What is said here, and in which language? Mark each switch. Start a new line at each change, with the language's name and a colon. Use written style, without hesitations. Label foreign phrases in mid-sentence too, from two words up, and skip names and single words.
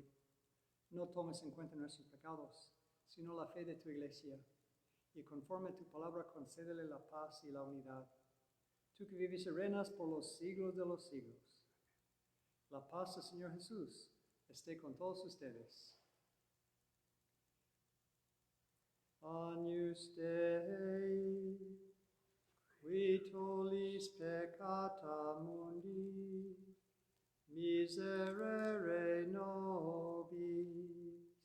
Spanish: No tomes en cuenta nuestros pecados, sino la fe de tu iglesia, y conforme a tu palabra concédele la paz y la unidad. Tú que vives y reinas por los siglos de los siglos. La paz del Señor Jesús esté con todos ustedes.
Latin: Agnus Dei, qui tollis peccata mundi, miserere nobis.